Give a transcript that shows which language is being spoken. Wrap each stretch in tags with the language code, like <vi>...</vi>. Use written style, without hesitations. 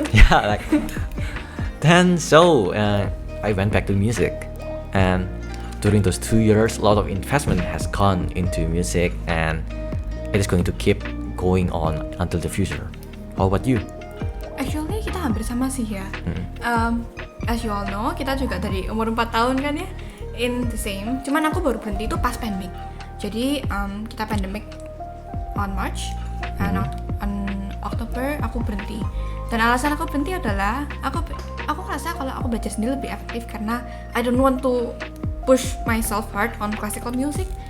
<en>Yeah, like. Then I went back to music, and during those 2 years, a lot of investment has gone into music, and it is going to keep going on until the future. How about you?</en> <id>Actually kita hampir sama sih ya.</id> <en>As you all know,</en> <id>kita juga dari umur 4 tahun kan ya,</id> <en>in the same.</en> <id>Cuman aku baru berhenti itu pas pandemic. Jadi kita pandemic</id> <en>on March, and on October</en> <id>aku berhenti. Dan alasan aku berhenti adalah aku ngerasa kalau aku belajar sendiri lebih efektif karena</id> <en>I don't want to push myself hard on classical music.</en>